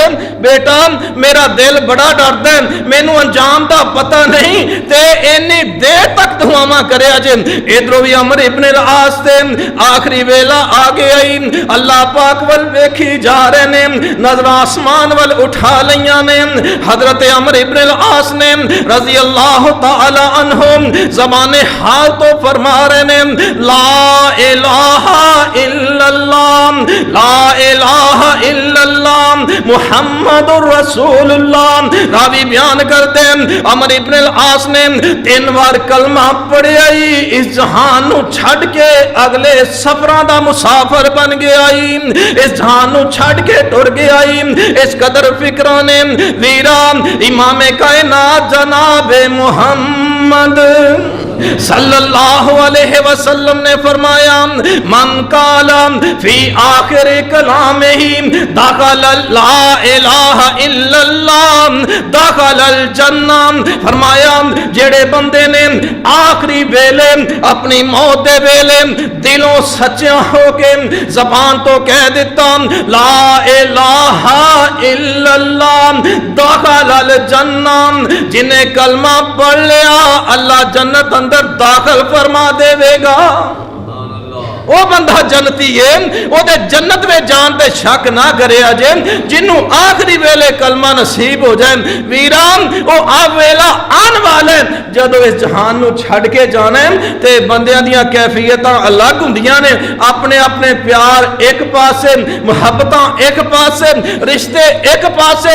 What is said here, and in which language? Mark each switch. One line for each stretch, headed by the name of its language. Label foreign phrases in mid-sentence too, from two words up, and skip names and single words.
Punjabi: بیٹا میرا دل بڑا ڈردا ہے، مینوں انجام دا پتہ نہیں، تے انی دیر تک دعاواں کرے آجے. ادھروں بھی عمرو ابن العاص تے آخری ویلا آ گیا، اللہ پاک ول ویکھی جا رہے نے، نظر آسمان ول اٹھا لئی نے. حضرت عمرو ابن العاص نے
Arabic: رضي الله تعالى عنه
Punjabi: زبان حال توں فرما رہے نے,
Arabic: لا إله إلا الله، لا إله إلا الله محمد رسول الله.
Urdu: راوی بیان کرتے ہیں
Punjabi: عمرو ابن العاص نے 3 بار کلمہ پڑھیا، اس جہان نوں چھڈ کے اگلے سفراں دا مسافر بن گیا، اس جہان نوں چھڈ کے ٹر گیا. اس قدر فکراں نے ویرا امام کائنات جناب محمد
Arabic: صلى الله عليه وسلم
Punjabi: نے فرمایا,
Arabic: من كان آخر كلامه لا إله إلا الله دخل الجنة.
Punjabi: فرمایا جیڑے بندے نے آخری ویلے اپنی موت دے ویلے دلوں سچا ہو کے زبان توں کہہ دتا
Arabic: لا إله إلا الله دخل الجنة,
Punjabi: جنہے کلمہ پڑھ لیا اللہ جنت اندر داخل فرما دیویگا. او بندہ جنتی ہے، اودے جنت میں جان پے شک نا کرے اجے، جنہوں آخری ویلے کلمہ نصیب ہو جائے. ویران او آ ویلا آن والے جدوں اس جہان نوں چھڈ کے جانا ہے، تے بندیاں دیاں کیفیتاں الگ ہندیاں نے، اپنے اپنے پیار اک پاسے، محبتاں اک پاسے، رشتے اک پاسے.